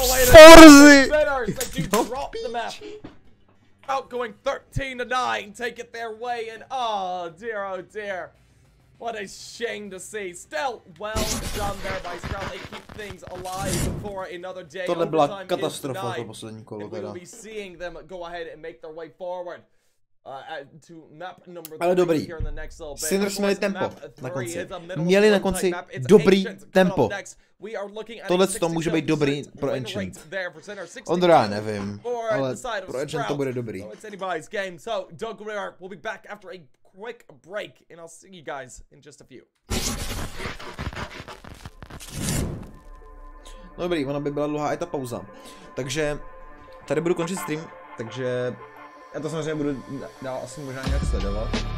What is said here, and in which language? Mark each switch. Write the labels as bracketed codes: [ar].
[en] Forzy! They do drop the map. Outgoing 13-9, take it their way, and oh dear. What a shame to see. Still, well done there by Sprout. They keep things alive for another day. [cs] Tohle byla katastrofa to poslední kolo teda. [en] We will be seeing them go ahead and make their way forward. To map number 3 [cs] ale dobrý. [en] here in the next little bit. [cs] Sinners měli tempo na konci. Měli na konci dobrý tempo. Tohle to může být dobrý pro Ancient. Ondra, já nevím, ale pro Ancient to bude dobrý. [en] So it's anybody's game. So Doug will be back after a quick break, and I'll see you guys in just a few. [cs] No dobrý, ona by byla dlouhá i ta pauza. Takže tady budu končit stream, takže já to samozřejmě budu dál asi možná nějak sledovat.